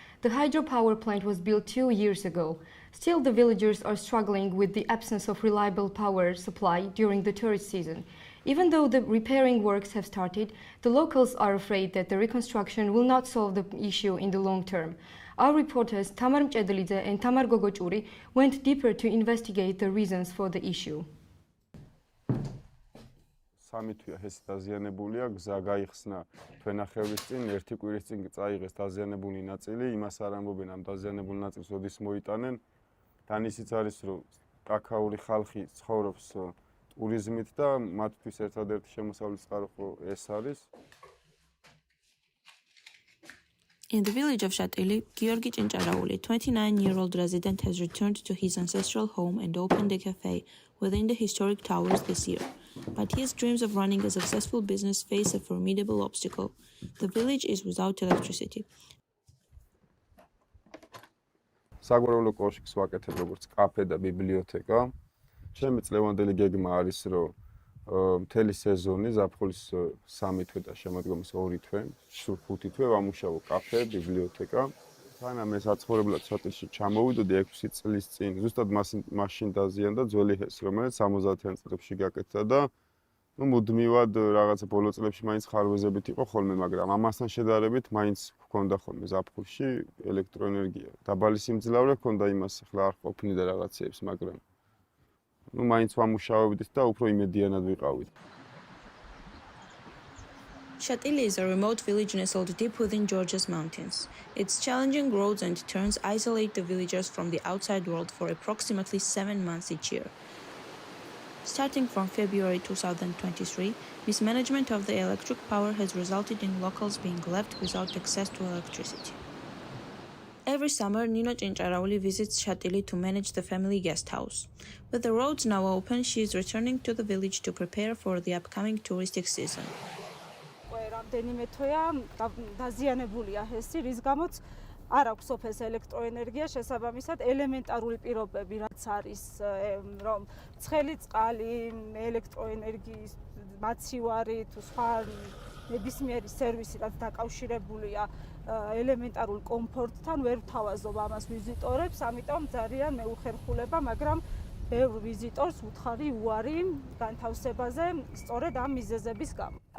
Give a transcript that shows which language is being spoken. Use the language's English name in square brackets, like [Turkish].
[English] The hydropower plant was built 2 years ago. Still, the villagers are struggling with the absence of reliable power supply during the tourist season. Even though the repairing works have started, the locals are afraid that the reconstruction will not solve the issue in the long term. Our reporters Tamar Mchedlidze and Tamar Gogochuri went deeper to investigate the reasons for the issue. [Georgian] სამი თვეა ეს დაზიანებულია, გზა გაიხსნა თვენახევრის წინ, ერთი კვირის წინ წაიღეს დაზიანებული ნაწილი, იმას არ ამბობენ ამ დაზიანებულ ნაწილს როდის მოიტანენ. თან ისიც არის, რომ კაკაური ხალხი ცხოვრობს ტურიზმით და მათთვის ერთადერთი შემოსავლის წყარო ეს არის. [English] In the village of Shatili, Georgi Chincharauli, 29-year-old resident, has returned to his ancestral home and opened a cafe within the historic towers this year. But his dreams of running a successful business face a formidable obstacle. The village is without electricity. [Georgian] საგვარეულო კოშკს ვაკეთებ როგორც კაფე და ბიბლიოთეკა. ჩემი წლევანდელი გეგმა არის, რომ მთელი სეზონი ზაფხულის 3 თვე და შემოდგომის 2 თვე, სულ 5 თვე ვამუშავო კაფე, ბიბლიოთეკა. სანამ ეს საცხოვრებლად შატილში ჩამოვიდოდი 6 წლის წინ, ზუსტად მაშინ დაზიანდა ძველი ჰესი, რომელიც 70-იან წლებში გაკეთდა და მუდმივად რაღაცა ბოლო წლებში მაინც ხარვეზებით იყო ხოლმე, მაგრამ ამასთან შედარებით მაინც ჰქონდა ხოლმე ზაფხულში ელექტროენერგია. დაბალი სიმძლავრე ჰქონდა იმას, ახლა არ ყოფნი და რაღაცეებს, მაგრამ მაინც ვამუშავებდით და უფრო იმედიანად ვიყავით. [English] Shatili is a remote village nestled deep within Georgia's mountains. Its challenging roads and turns isolate the villagers from the outside world for approximately 7 months each year. Starting from February 2023, mismanagement of the electric power has resulted in locals being left without access to electricity. Every summer, Nino Chincharauli visits Shatili to manage the family guest house. With the roads now open, she is returning to the village to prepare for the upcoming touristic season. [Georgian] რამდენიმე თვეა დაზიანებულია ჰესი, რის გამოც არ აქვს სოფელს ელექტროენერგია, შესაბამისად ელემენტარული პირობები რაც არის, რომ ცხელი წყალი, ელექტროენერგიის მაცივარი თუ სხვა ნებისმიერი სერვისი რაც დაკავშირებულია ელემენტარულ კომფორტთან ვერ ვთავაზობ ამას ვიზიტორებს, ამიტომ ძალიან მეუხერხულება, მაგრამ ბევრ ვიზიტორს უთხარი უარი განთავსებაზე სწორედ ამ მიზეზების გამო.